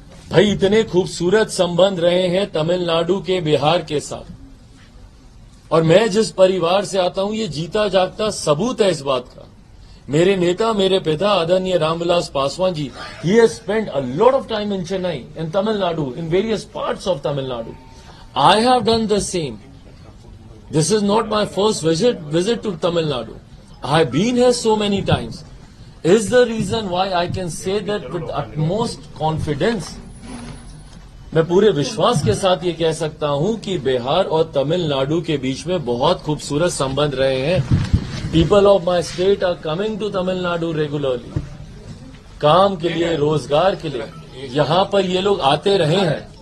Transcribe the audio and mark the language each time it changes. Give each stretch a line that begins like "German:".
Hindi: भाई इतने खूबसूरत संबंध रहे हैं तमिलनाडु के बिहार के साथ, और मैं जिस परिवार से आता हूं ये जीता जागता सबूत है इस बात का। मेरे नेता, मेरे पिता आदरणीय
English: Ramvilas Paswan ji, he has spent a lot of time in Chennai, in Tamil Nadu, in various parts of Tamil Nadu. I have done the same. This is not my first visit to Tamil Nadu. I have been here so many times. Is the reason why I can say that with utmost confidence.
Hindi: मैं पूरे विश्वास के साथ ये कह सकता हूं कि बिहार और तमिलनाडु के बीच में बहुत खूबसूरत संबंध रहे हैं.
English: People of my state are coming to Tamil Nadu regularly.
Hindi: काम के लिए, रोजगार के लिए यहाँ पर ये लोग आते रहे हैं.